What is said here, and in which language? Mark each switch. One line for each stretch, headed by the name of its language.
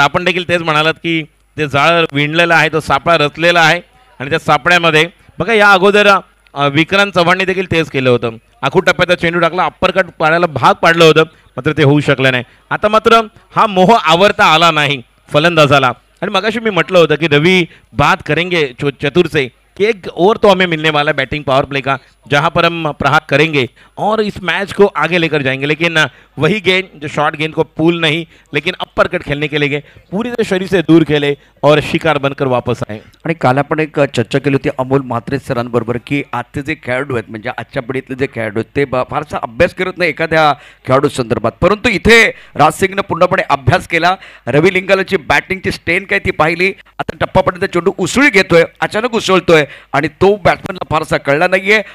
Marathi: आपण देखील तेच म्हणालात की ते जाळ विणलेलं आहे, तो सापळा रचलेला आहे आणि त्या सापळ्यामध्ये बघा या अगोदर विक्रांत चव्हाणने देखील तेच केलं होतं. आखूड टप्प्यात चेंडू टाकला, अप्परकट पाडायला भाग पाडलं होतं, मात्र ते होऊ शकलं नाही. आता मात्र हा मोह आवरता आला नाही फलंदाजाला. आणि मगाशी मी म्हटलं होतं की
Hindi: रवि बात करेंगे चतुर से कि एक ओवर तो हमें मिलने वाला है बैटिंग पावर प्ले का, जहां पर हम प्रहार करेंगे और इस मैच को आगे लेकर जाएंगे. लेकिन वही गेंद जो शॉर्ट गेंद को पुल नहीं लेकिन अप्पर कट खेलने के लिए गए, पूरी तरह शरीर से दूर खेले और शिकार बनकर वापस आए.
Marathi: आणि काल आपण एक चर्चा केली होती अमोल म्हात्रे सरांबरोबर की आजचे जे खेळाडू आहेत, म्हणजे आजच्या पिढीतले जे खेळाडू आहेत ते फारसा अभ्यास करत नाही एखाद्या खेळाडू संदर्भात, परंतु इथे राज सिंगनं पूर्णपणे अभ्यास केला. रवि लिंगालाची बॅटिंगची स्ट्रेन काय ती पाहिली. आता टप्पापर्यंत चेंडू उसळी घेतोय, अचानक उसळतोय आणि तो बॅट्समॅनला फारसा कळला नाहीये.